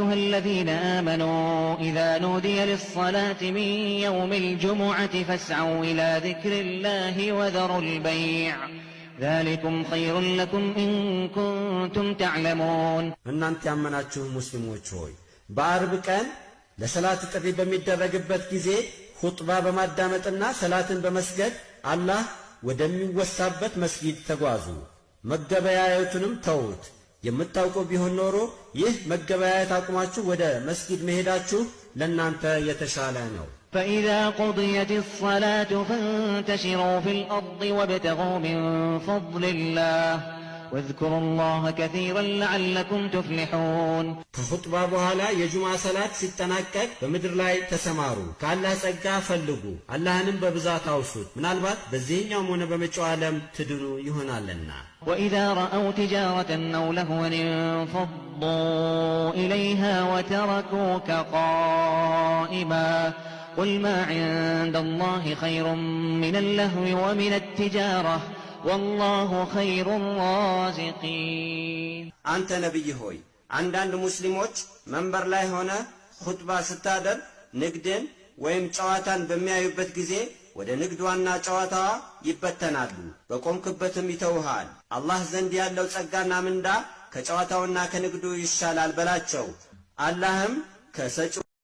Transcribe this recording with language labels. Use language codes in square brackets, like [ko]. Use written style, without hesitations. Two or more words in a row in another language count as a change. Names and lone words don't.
[ar] الذين آمنوا إذا نودي للصلاة من يوم الجمعة فاسعوا إلى ذكر الله وذروا البيع ذلكم خير لكم إن كنتم تعلمون [am] እናንተ ያመናችሁ ሙስሊሞች ሆይ በአርብ ቀን ለሰላት ጥሪ በሚደረግበት ጊዜ ኹጥባ በማዳመጥና ሰላትን በመስገድ አላህ ወደሚወሳበት መስጊድ ተጓዙ መገበያየቱንም ተውት የምታውቁ ቢሆን ኖሮ ይህ መገበያየት አቁማችሁ ወደ መስጊድ መሄዳችሁ ለናንተ የተሻለ ነው [ar] فإذا قضيت الصلاة فانتشروا في الأرض وابتغوا من فضل الله واذكروا الله كثيرا لعلكم تفلحون [am] ከኹጥባ በኋላ የጁምዓ ሰላት ሲጠናቀቅ በምድር ላይ ተሰማሩ ከአላህ ጸጋ ፈልጉ አላህንም በብዛት አውሱት ምናልባት በዚህኛው ሆነ በመጪው ዓለም ትድኑ ይሆናልና [ar] وإذا رأوا تجارة أو لهوا انفضوا إليها وتركوك قائما قل ما عند الله خير من اللهو ومن التجارة والله خير الرازقين [am] አንተ ነብይ ሆይ አንዳንድ ሙስሊሞች መንበር ላይ ሆነ ኹጥባ ስታደር ንግድን ወይም ጨዋታን በሚያዩበት ጊዜ ወደ ንግድዋና ጨዋታዋ ይበተናሉ በቆምክበትም ይተውሃል አላህ ዘንድ ያለው ጸጋና ምንዳ ከጨዋታውና ከንግዱ ይሻላል በላቸው አላህም ከሰጪ